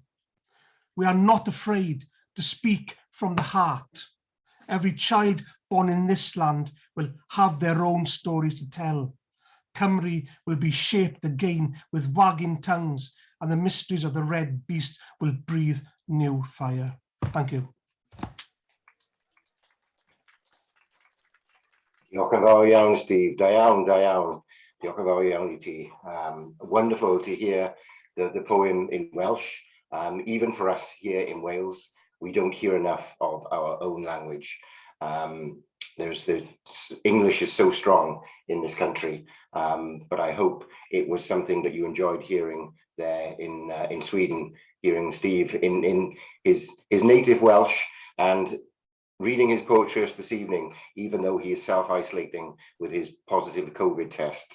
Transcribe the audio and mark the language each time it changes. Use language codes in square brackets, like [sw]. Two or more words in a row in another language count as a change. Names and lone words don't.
[en] We are not afraid to speak from the heart. Every child born in this land will have their own stories to tell. Cymru will be shaped again with wagging tongues, and the mysteries of the red beast will breathe new fire. Thank you. [cy] Diolch yn fawr iawn, Steve. Da iawn. Diolch yn fawr iawn I ti. [en] Wonderful to hear the poem in Welsh. Even for us here in Wales, we don't hear enough of our own language. English is so strong in this country, but I hope it was something that you enjoyed hearing there in Sweden hearing Steve in his native Welsh and reading his poetry this evening, even though he is self-isolating with his positive COVID test.